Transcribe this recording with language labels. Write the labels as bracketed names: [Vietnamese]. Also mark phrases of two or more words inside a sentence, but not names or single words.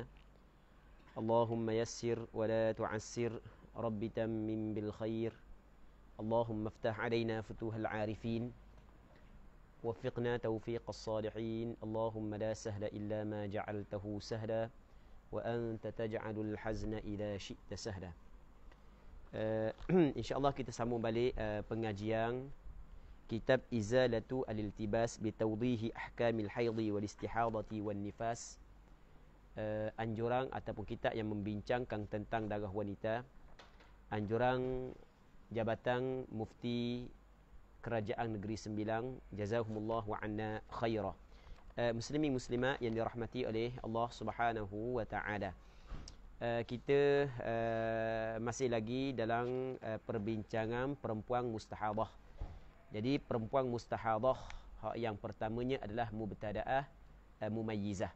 [Arabic] اللهم يسر ولا تعسر رب تمم بالخير. اللهم افتح علينا فتوح العارفين وفقنا توفيق الصالحين. اللهم لا سهل إلا ما جعلته سهلا وأنت تجعل الحزن إذا شئت سهلا. [Malay] Insya-Allah kita sambung balik pengajian kitab Izalatu al-Iltibas bi tawdihi ahkamil haidhi wal istihadati wan nifas. Anjuran ataupun kitab yang membincangkan tentang darah wanita. Anjuran Jabatan Mufti Kerajaan Negeri Sembilang, [Arabic] جزاهم الله عنا خيرا. [Malay] Muslimin muslimat yang dirahmati oleh Allah [Arabic] سبحانه وتعالى. [Malay] Kita masih lagi dalam perbincangan perempuan mustahadah. Jadi perempuan mustahadah yang pertamanya adalah [Arabic] مبتدأة مميزة.